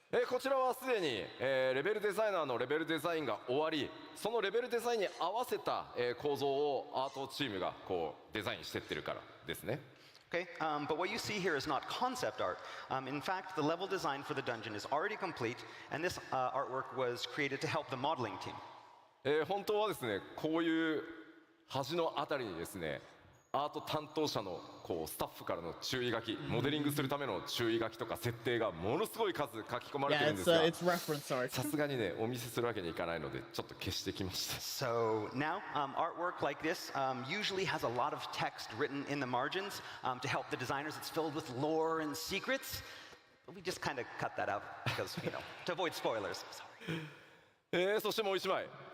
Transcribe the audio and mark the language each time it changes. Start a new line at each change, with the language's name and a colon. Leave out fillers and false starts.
Japanese: こちらはすでに、レベルデザイナーのレベルデザインが終わりそのレベルデザインに合わせた、構造をアートチームがこうデザインしてってるからですね。
English: Okay, but what you see here is not concept art. In fact, the level design for the dungeon is already complete, and this artwork was created to help the modeling team.
Japanese: 本当はですねこういう端のあたりにですねアート担当者のこうスタッフからの注意書き、モデリングするための注意書きとか設定がものすごい数書き込まれて
English: Yeah,
Japanese: るんですが、
English: it's reference art.
Japanese: さすがにねお見せするわけにいかないのでちょっと消してきました。
English: So now, artwork like this usually has a lot of text written in the margins to help the designers. It's filled with lore and secrets. But we just kind of cut that out because, to avoid spoilers. Sorry.
Japanese: そしてもう一枚。